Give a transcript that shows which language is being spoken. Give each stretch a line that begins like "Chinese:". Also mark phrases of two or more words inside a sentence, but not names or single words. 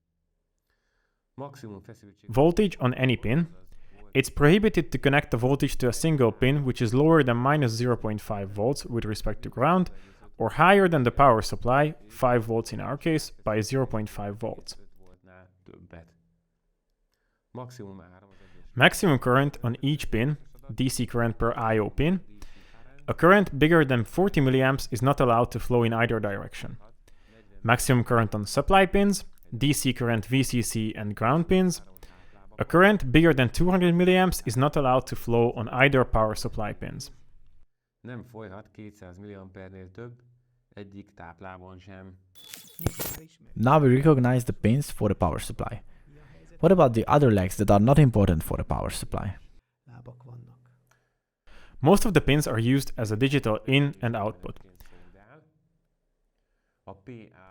Hungarian: maximum feszültség
English: Voltage on any pin. It's prohibited to connect the voltage to a single pin which is lower than minus 0.5 volts with respect to ground, or higher than the power supply, 5 volts in our case, by 0.5 volts.
Hungarian: 5 voltnál többet. Maximum áram az egyes
English: Maximum current on each pin, DC current per I/O pin. A current bigger than 40 milliamps is not allowed to flow in either direction. Maximum current on supply pins, DC current VCC and ground pins. A current bigger than 200 milliamps is not allowed to flow on either power supply pins.
Hungarian: nem folyhat 200 milliampernél több, egyik táplában sem.
English: Now we recognize the pins for the power supply. What about the other legs that are not important for the power supply? Most of the pins are used as a digital in and output.
Hungarian: Szolgál. A PA